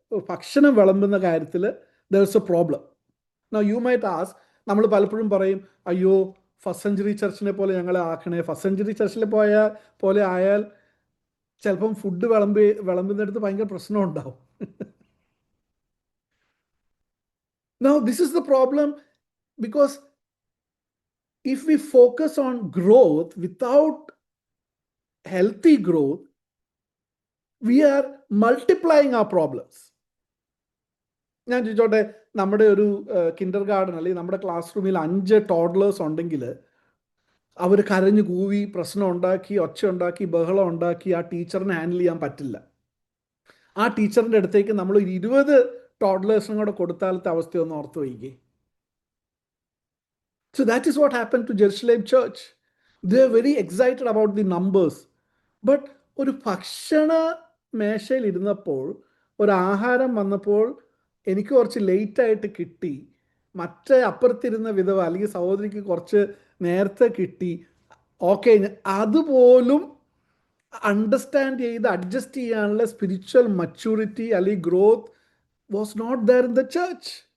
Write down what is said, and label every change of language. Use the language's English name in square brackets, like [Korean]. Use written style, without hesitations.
[Malayalam] ഭക്ഷണം വിളമ്പുന്ന കാര്യത്തിൽ [English] there is a problem. Now you might ask, [Malayalam] നമ്മൾ പലപ്പോഴും പറയും, അയ്യോ ഫസ്റ്റ് സെഞ്ചുറി ചർച്ചിനെ പോലെ ഞങ്ങളെ ആക്കണേ. ഫസ്റ്റ് സെഞ്ചുറി ചർച്ചിൽ പോലെ ആയാൽ ചിലപ്പം ഫുഡ് വിളമ്പുന്നിടത്ത് ഭയങ്കര പ്രശ്നം ഉണ്ടാവും. [English] Now this is the problem, because if we focus on growth without healthy growth, we are multiplying our problems. [Malayalam] ഞാൻ ചോദിച്ചോട്ടെ, നമ്മുടെ ഒരു കിൻഡർ ഗാർഡൻ അല്ലെങ്കിൽ നമ്മുടെ ക്ലാസ് റൂമിൽ 5 ടോഡ്ലേഴ്സ് ഉണ്ടെങ്കിൽ അവർ കരഞ്ഞു കൂവി പ്രശ്നം ഉണ്ടാക്കി ഒച്ച ഉണ്ടാക്കി ബഹളം ഉണ്ടാക്കി ആ ടീച്ചറിനെ ഹാൻഡിൽ ചെയ്യാൻ പറ്റില്ല. ആ ടീച്ചറിൻ്റെ അടുത്തേക്ക് നമ്മൾ 20 ടോഡ്ലേഴ്സും കൂടെ കൊടുത്താലത്തെ അവസ്ഥയൊന്ന് ഓർത്ത് വയ്ക്കേ. [English] So that is what happened to Jerusalem church. They are very excited about the numbers. [Malayalam] But ഒരു ഭക്ഷണ മേശയിൽ ഇരുന്നപ്പോൾ, ഒരു ആഹാരം വന്നപ്പോൾ എനിക്ക് കുറച്ച് ലേറ്റായിട്ട് കിട്ടി, മറ്റേ അപ്പുറത്തിരുന്ന വിധവ അല്ലെങ്കിൽ സഹോദരിക്ക് കുറച്ച് നേരത്തെ കിട്ടി, ഓക്കെ, അതുപോലും അണ്ടർസ്റ്റാൻഡ് ചെയ്ത് അഡ്ജസ്റ്റ് ചെയ്യാനുള്ള സ്പിരിച്വൽ മച്യൂരിറ്റി അല്ലെങ്കിൽ [English] Growth was not there in the church.